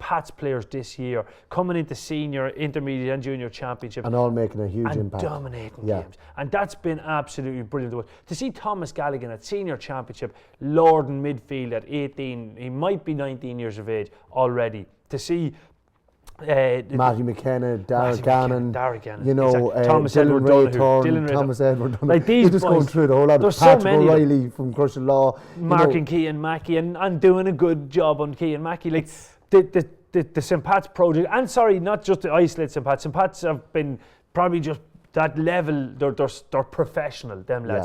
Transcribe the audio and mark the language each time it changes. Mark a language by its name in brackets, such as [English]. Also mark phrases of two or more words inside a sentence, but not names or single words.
[English] Pat's players this year coming into senior, intermediate and junior championship, and all making a huge impact, dominating games, and that's been absolutely brilliant to see. Thomas Galligan at senior championship, Lord in midfield at 18, he might be 19 years of age already. To see Matty McKenna, Darragh Gannon, Thomas Dylan Edward Donoghue, Thomas Edward Donoghue. Like these just boys, going through the whole lot. Patrick O'Reilly from Crushing Law, Mark and Kean Mackey, and doing a good job on Kean Mackey. Like the St. Pat's project, and sorry, not just to isolate St. Pat's. St. Pat's have been probably just that level. They're professional, them lads.